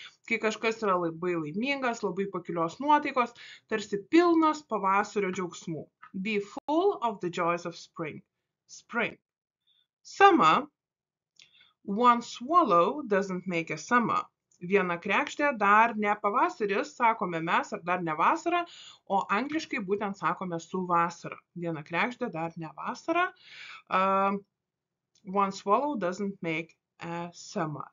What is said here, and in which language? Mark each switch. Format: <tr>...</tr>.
<lt>Kai kažkas yra labai laimingas, labai pakilios nuotaikos, tarsi pilnas pavasario džiaugsmų.</lt> <en>Be full of the joys of spring. Summer. One swallow doesn't make a summer.</en> <lt>Viena kregždė dar ne pavasaris, sakome mes, ar dar ne vasara, o angliškai būtent sakome su vasara. Viena kregždė dar ne vasara.</lt> <en>One swallow doesn't make a summer.</en>